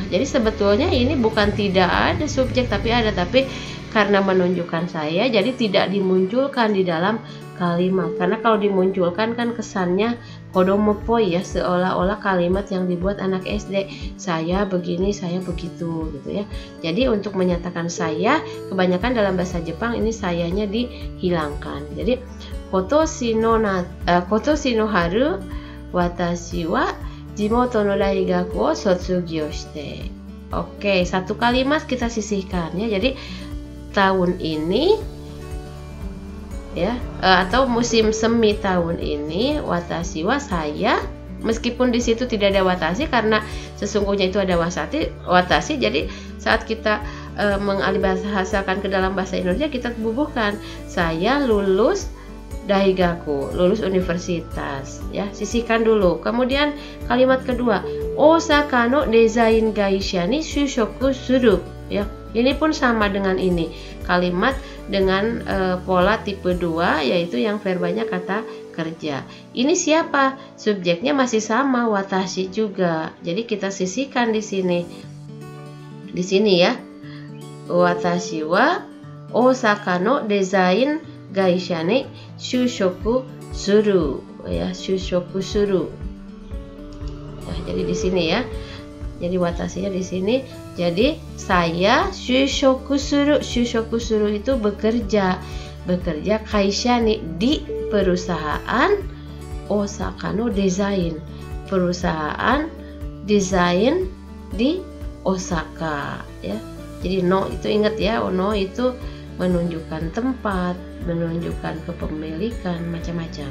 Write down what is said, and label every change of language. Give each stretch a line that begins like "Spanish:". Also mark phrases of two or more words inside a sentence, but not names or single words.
Indonesian: Jadi sebetulnya ini bukan tidak ada subjek tapi ada, tapi karena menunjukkan saya jadi tidak dimunculkan di dalam kalimat. Karena kalau dimunculkan kan kesannya kodomopoi ya, seolah-olah kalimat yang dibuat anak SD. Saya begini, saya begitu gitu ya. Jadi untuk menyatakan saya, kebanyakan dalam bahasa Jepang ini sayanya dihilangkan. Jadi
Japanese: 今年の春私は地元の大学を卒業して.
Indonesian: Oke, satu kalimat kita sisihkan ya. Jadi tahun ini ya atau musim semi tahun ini
Japanese: 私は
Indonesian: saya, meskipun di situ tidak ada watashi karena sesungguhnya itu ada watashi. Jadi saat kita mengalihbahasakan ke dalam bahasa Indonesia, kita bubuhkan saya lulus daigaku, lulus universitas ya, sisihkan dulu. Kemudian kalimat kedua,
Japanese: 大阪のデザイン会社に就職する ya.
Indonesian: Ini pun sama dengan ini, kalimat dengan pola tipe 2 yaitu yang verbanya kata kerja. Ini siapa? Subjeknya masih sama, watashi juga. Jadi kita sisihkan di sini. Di sini ya.
Japanese: 私は大阪のデザイン会社に就職する ya, 就職する.
Indonesian: Nah, jadi di sini ya. Jadi watashinya di sini. Jadi saya
Japanese: 就職する. 就職する
Indonesian: itu bekerja. Bekerja
Japanese: 会社に
Indonesian: di perusahaan
Japanese: 大阪のデザイン.
Indonesian: Perusahaan desain di Osaka ya. Jadi no itu ingat ya, no itu menunjukkan tempat, menunjukkan kepemilikan, macam-macam.